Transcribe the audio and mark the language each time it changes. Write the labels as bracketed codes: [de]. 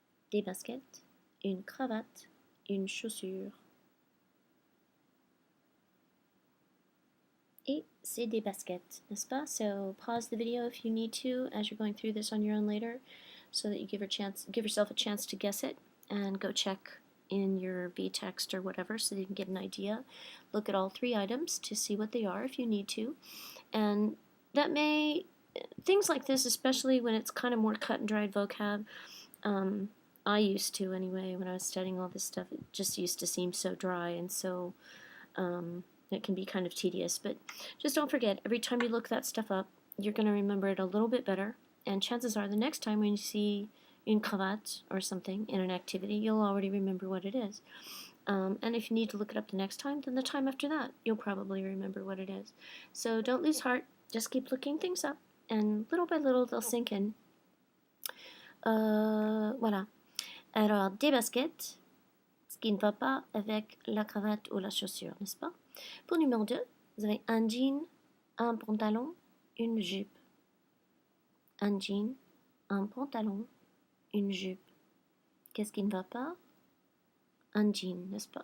[fr] Des baskets, une cravate, une chaussure. Et c'est des baskets, n'est-ce pas? [en] So pause the video if you need to as you're going through this on your own later, so that you give yourself a chance to guess it and go check in your v-text or whatever so you can get an idea. Look at all 3 items to see what they are if you need to. And that may, things like this, especially when it's kind of more cut and dried vocab, I used to anyway, when I was studying all this stuff, it just used to seem so dry, and so it can be kind of tedious. But just don't forget, every time you look that stuff up, you're going to remember it a little bit better, and chances are the next time when you see une cravate or something in an activity, you'll already remember what it is. And if you need to look it up the next time, then the time after that, you'll probably remember what it is. So don't lose heart, just keep looking things up, and little by little they'll sink in. [fr] Voilà. Alors, des baskets, ce qui ne va pas avec la cravate ou la chaussure, n'est-ce pas? Pour numéro 2, vous avez un jean, un pantalon, une jupe. Un jean, un pantalon, une jupe. Qu'est-ce qui ne va pas? Un jean, n'est-ce pas?